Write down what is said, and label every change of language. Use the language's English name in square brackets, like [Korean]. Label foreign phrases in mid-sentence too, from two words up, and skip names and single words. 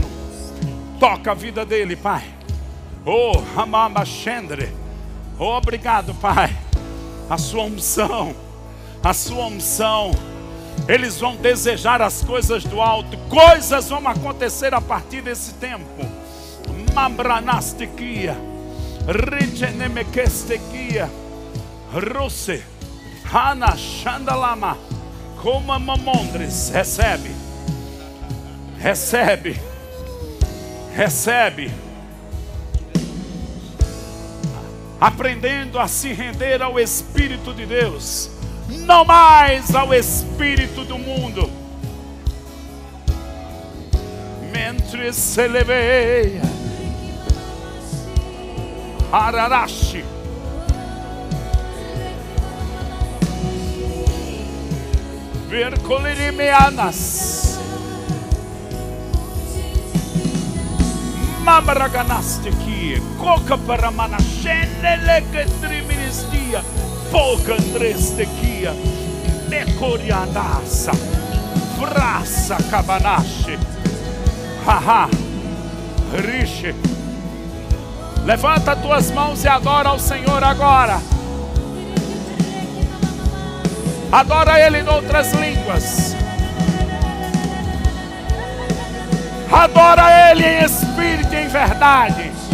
[Portuguese] Toca a vida dele, Pai. Hamamachendre. Obrigado, Pai. A sua unção, a sua unção. Eles vão desejar as coisas do alto. Coisas vão acontecer a partir desse tempo. Mambranastikia. Richenemekestekia. Ruse. Hana Shandalama. Como mamondres. Recebe. Recebe. Recebe. Aprendendo a se render ao Espírito de Deus. Não mais ao espírito do mundo. Mentre se leveia. Ararashi. Vercolirimeanas. Mambraganastikia. Coca para manacheneleketriministia. Polcandrestekia. Decorianassa. Frassa cabanache. Haha. Riche. Levanta tuas mãos e adora ao Senhor agora. Adora Ele em outras línguas. Adora Ele em espírito e em verdade.